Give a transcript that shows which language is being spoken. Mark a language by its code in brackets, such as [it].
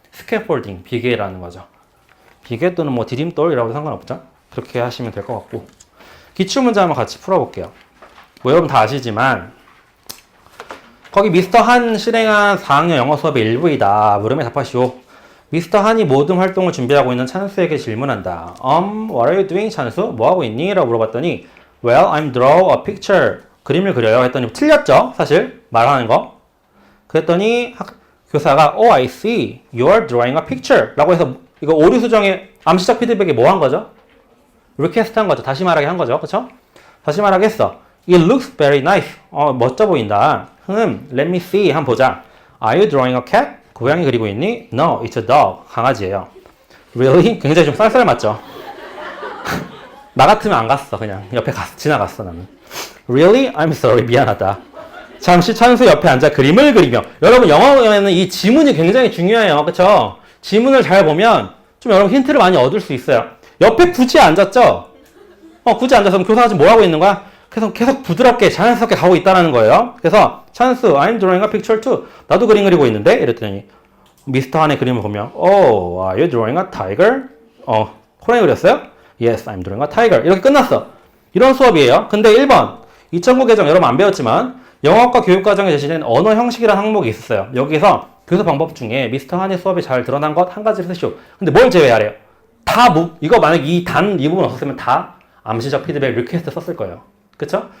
[ko] 스캐폴딩, 비계라는 거죠. 비계 또는 뭐 디딤돌이라고도 상관없죠. 그렇게 하시면 될 것 같고, 기출문제 한번 같이 풀어볼게요. 뭐 여러분 다 아시지만 거기 미스터 한 실행한 4학년 영어 수업의 일부이다. 물음에 답하시오. 미스터 한이 모든 활동을 준비하고 있는 찬스에게 질문한다. [en] What are you doing, 찬스? [ko] 뭐 하고 있니? 라고 물어봤더니 [en] Well, I'm draw a picture. [ko] 그림을 그려요. 했더니 틀렸죠? 사실 말하는 거. 그랬더니 교사가 [en] Oh, I see. You're drawing a picture. [ko] 라고 해서 이거 오류 수정의 암시적 피드백에 뭐 한 거죠? 리퀘스트 한 거죠. 다시 말하게 한 거죠. 그쵸? 다시 말하게 했어. [en] It looks very nice. [ko] 멋져 보인다. [en] Let me see. [ko] 한번 보자. [en] Are you drawing a cat? [ko] 고양이 그리고 있니? [en] No, it's a dog. [ko] 강아지예요. [en] Really? [ko] 굉장히 좀 쌀쌀 맞죠? 나 같으면 안 갔어. 그냥 옆에 지나갔어 나는. [en] Really? I'm sorry. [ko] 미안하다. 잠시 찬수 옆에 앉아 그림을 그리며. 여러분 영어에는 이 지문이 굉장히 중요해요. 그쵸? 지문을 잘 보면 좀 여러분 힌트를 많이 얻을 수 있어요. 옆에 굳이 앉았죠? 굳이 앉아서 그럼 교사가 지금 뭐 하고 있는 거야? 계속 부드럽게 자연스럽게 가고 있다는 거예요. 그래서 [en] 찬스, I'm drawing a picture too. [ko] 나도 그림 그리고 있는데? 이랬더니 미스터 한의 그림을 보면 [en] Oh, are you drawing a tiger? [ko] 호랑이 그렸어요? [en] Yes, I'm drawing a tiger. [ko] 이렇게 끝났어. 이런 수업이에요. 근데 1번 2009 개정 여러분 안 배웠지만 영어학과 교육과정에 제시된 언어 형식이라는 항목이 있었어요. 여기서 교수 방법 중에 미스터 한의 수업이 잘 드러난 것 한 가지를 쓰시오. 근데 뭘 제외하래요? 이거 만약 이 부분 없었으면 다 암시적 피드백 리퀘스트 썼을 거예요. 그쵸?